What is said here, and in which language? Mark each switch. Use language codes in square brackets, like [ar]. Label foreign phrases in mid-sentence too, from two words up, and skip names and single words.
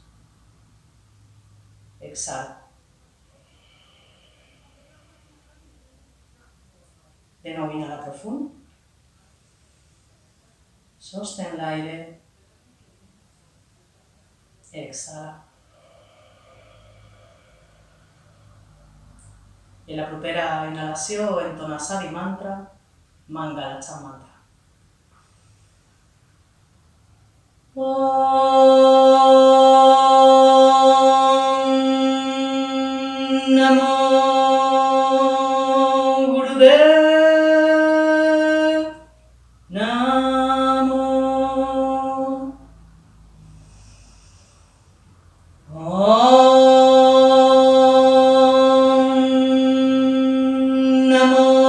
[ca] Exhala. De nou inhala profund. Sostén l'aire. Exhala. I la propera inhalació entona Sadi Mantra, Mangala Mantra. [pa] Namo Gurudev Namo Om Namo